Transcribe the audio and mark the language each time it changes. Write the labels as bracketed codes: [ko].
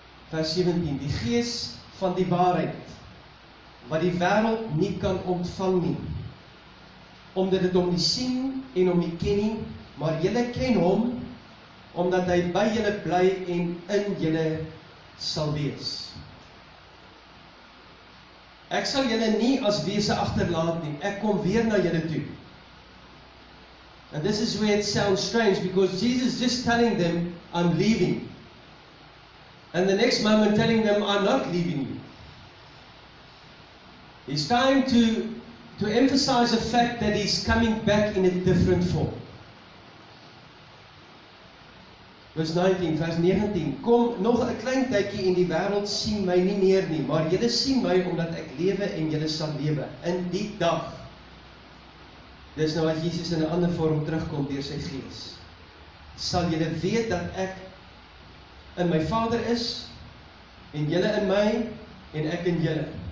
[af] vers 17, die gees van die waarheid, wat die wêreld nie kan ontvang nie, omdat dit hom nie sien en hom nie ken nie, maar julle ken hom, omdat hy by julle bly en in julle sal wees. Ek sal julle nie as wese agterlaat nie, ek kom weer na julle toe. [en] And this is where it sounds strange, because Jesus is just telling them, I'm leaving. And the next moment telling them, I'm not leaving you. He's trying to emphasize the fact that he's coming back in a different form. [af] Vers 19, vers 19, kom nog 'n klein tydjie en die wêreld sien my nie meer nie, maar julle sien my omdat ek lewe en julle sal lewe. In die dag, dis nou as Jesus in 'n ander vorm terugkom deur sy gees, sal julle weet dat ek in my Vader is, en julle in my, en ek in julle.